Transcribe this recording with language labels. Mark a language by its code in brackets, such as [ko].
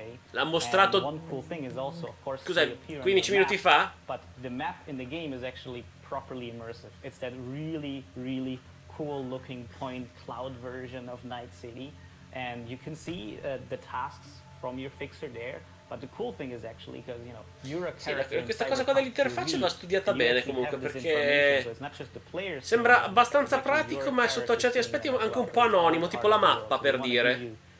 [it] L'ha mostrato, scusa, 15 minuti fa? [en] But the map in the game is actually properly immersive. It's that really, really cool looking point cloud version of Night City, and you can see the tasks from your fixer there. But the cool thing is actually because you're a character. [it] Questa cosa qua dell'interfaccia l'ho studiata bene comunque, perché sembra abbastanza pratico, ma sotto certi aspetti anche un po' anonimo, tipo la mappa, per dire.